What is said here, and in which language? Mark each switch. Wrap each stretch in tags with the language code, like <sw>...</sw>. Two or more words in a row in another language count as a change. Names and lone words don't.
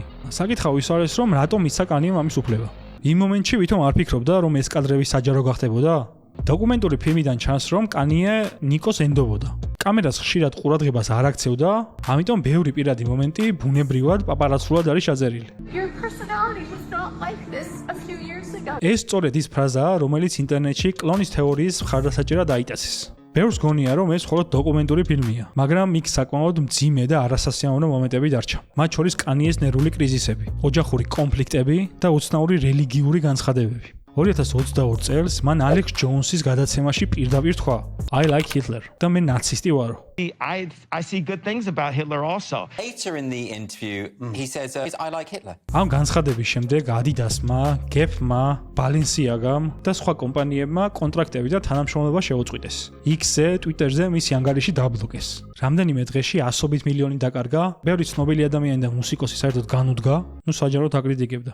<ka>საკითხავი ის არის, რომ რატომ ისა Kanye-მ ამის უფლება. იმ მომენტში ვითომ არ ფიქრობდა, რომ ეს კადრები საჯარო გახდებოდა? დოკუმენტური ფილმიდან ჩანს, რომ Kanye ნიკოს ენდობოდა. კამერას ხშირად ყურადღებას არ აქცევდა, ამიტომ ბევრი პირადი მომენტი ბუნებრივად პაპარაცულად არის ჩაწერილი.</ka> <en>Your personality was not like this a few years ago.</en> <ka>ეს სწორედ ის ფრაზაა, რომელიც ინტერნეტში კლონის თეორიის მხარდასაჭერად დაიტაცეს. ბევრს გონია, რომ ეს მხოლოდ დოკუმენტური ფილმია, მაგრამ იქ საკმაოდ მძიმე და არასასიამოვნო მომენტები დარჩა. მათ შორის Kanye-ს ნერვული კრიზისები, ოჯახური კონფლიქტები და უცნაური რელიგიური განცხადებები. 2022 წელს მან ალექს ჯოუნსის გადაცემაში პირდაპირ თქვა:</ka> <en>I like Hitler</en> <ka>და მე ნაცისტი ვარო.</ka> <en>I see good things about Hitler also. Later in the interview, he says, I like Hitler.</en> <ka>ამ განცხადების შემდეგ Adidas-მა, Gap-მა, Balenciaga-მ და სხვა კომპანიებმა კონტრაქტები და თანამშრომლობა შეუწყვიტეს. X-ზე, Twitter-ზე მისი ანგარიში დაბლოკეს. რამდენიმე დღეში 100 მილიონი დაკარგა, ბევრი ცნობილი ადამიანი და მუსიკოსი საერთოდ განუდგა, საჯაროდ აკრიტიკებდა.</ka>